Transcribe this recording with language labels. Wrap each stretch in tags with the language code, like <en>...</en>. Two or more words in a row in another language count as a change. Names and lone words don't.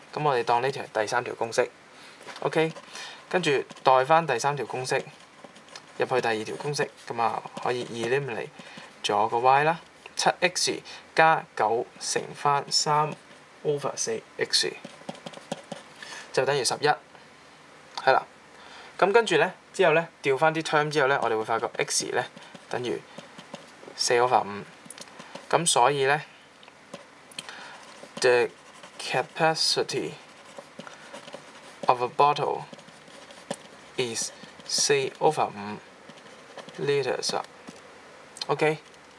<yue>咁我哋當呢條係第三條公式。OK， 跟住代翻第三條公式入去第二條公式，咁可以 eliminate 咗個 y 啦。7x 加9乘翻3/4x 就等於11，係啦。咁跟住咧之後咧調翻啲 term 之後咧，我哋會發覺 x 咧等於4/5。咁所以咧</yue> <en>the capacity of a bottle is 4/5 litres。OK，</en>